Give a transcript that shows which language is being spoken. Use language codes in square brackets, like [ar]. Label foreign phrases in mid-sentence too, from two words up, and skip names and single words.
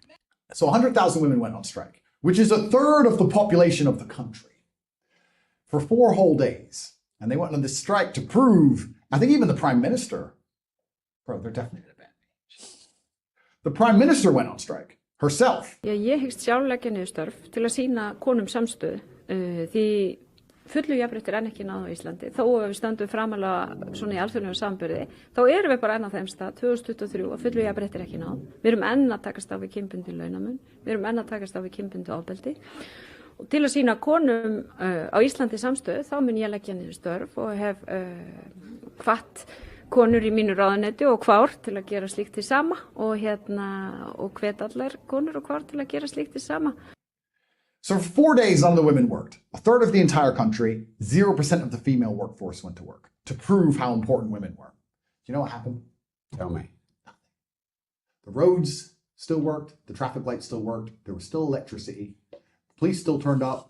[en] So 100,000 women went on strike, which is a third of the population of the country, for 4 whole days. And they went on this strike to prove, I think even the prime minister, bro, they're definitely going to ban me. The prime minister went on strike herself. [is] Ég hyggst sjálf leggja niður störf til að sýna konum samstöðu því fullu jafnrétti er enn ekki náð á Íslandi. Þó að við stöndum framalega svona í alþjóðlegum samanburði, þá erum við bara enn á þeim stað 2023 að fullu jafnrétti er ekki náð. Við erum enn að takast á við kynbundinn launamun, við erum enn að takast á við kynbundið ofbeldi. Og til að sýna konum á Íslandi samstöðu, þá mun ég leggja niður störf og hef hvatt konur í mínu ráðuneyti og kvár til að gera slíkt hið sama og hvet allar konur og kvár til að gera slíkt hið sama. [en] So for 4 days, none of the women worked. A third of the entire country, 0% of the female workforce went to work to prove how important women were. Do you know what happened? Tell me. The roads still worked. The traffic lights still worked. There was still electricity. The police still turned up.